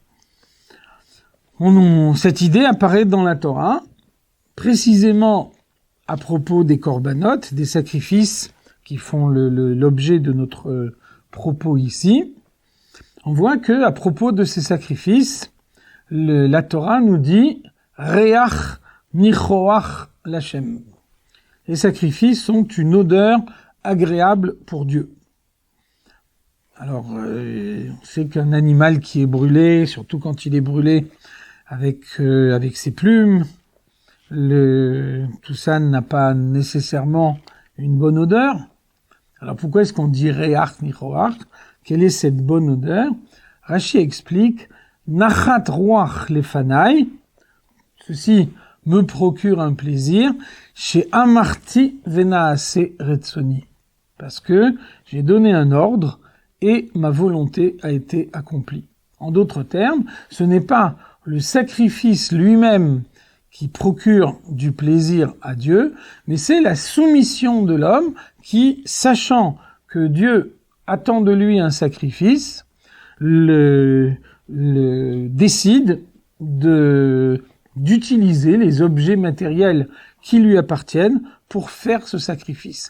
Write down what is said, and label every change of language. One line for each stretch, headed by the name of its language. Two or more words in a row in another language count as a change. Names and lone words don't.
French: Cette idée apparaît dans la Torah, précisément à propos des corbanotes, des sacrifices qui font l'objet de notre propos ici. On voit que à propos de ces sacrifices, la Torah nous dit «
Hebrew: ריח ניחוח להשם ».
French: Les sacrifices sont une odeur agréable pour Dieu. Alors, on sait qu'un animal qui est brûlé, surtout quand il est brûlé avec ses plumes, tout ça n'a pas nécessairement une bonne odeur. Alors pourquoi est-ce qu'on dit
Hebrew: ריח ניחוח?
French: Quelle est cette bonne odeur? Rashi explique
Hebrew: נחת רוח לפני.
French: Ceci me procure un plaisir chez
Hebrew: אמרתי ונעשה רצוני.
French: Parce que j'ai donné un ordre et ma volonté a été accomplie. En d'autres termes, ce n'est pas le sacrifice lui-même qui procure du plaisir à Dieu, mais c'est la soumission de l'homme qui, sachant que Dieu attend de lui un sacrifice, décide d'utiliser les objets matériels qui lui appartiennent pour faire ce sacrifice.